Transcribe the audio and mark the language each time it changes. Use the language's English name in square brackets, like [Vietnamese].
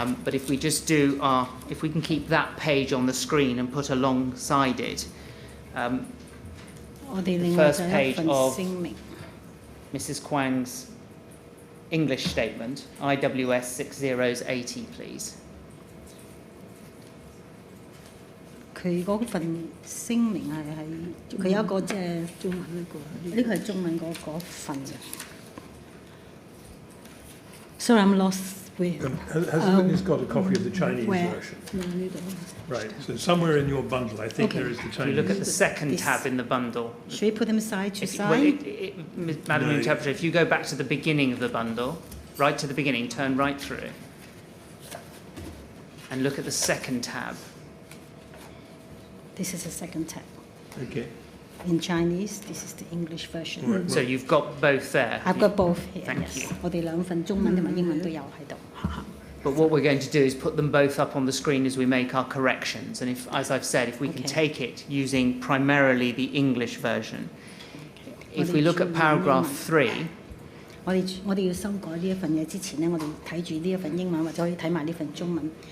[English] But if we just if we can keep that page on the screen and put alongside it, the first page of Mrs. Quang's English statement, IWS 6080, please. [Chinese] 佢嗰份聲明係佢有一個即係中文呢個，呢個係中文嗰份嘅。 [English] Sorry, I'm lost. Has the witness got a copy of the Chinese version? Right, so somewhere in your bundle, I think there is the Chinese. If you look at the second tab in the bundle. Should we put them side to side? Madam Interpreter, if you go back to the beginning of the bundle, right to the beginning, turn right through, and look at the second tab. This is the second tab. Okay. In Chinese, this is the English version. Right. So you've got both there. I've got both here. Thank yes. you. [Chinese] 我哋兩份中文同埋英文都有喺度。 [English] But what we're going to do is put them both up on the screen as we make our corrections. And if, as I've said, if we can take it using primarily the English version. If we look at paragraph 3. [Chinese] 我哋要修改呢一份嘢之前呢，我哋睇住呢一份英文或者可以睇埋呢份中文。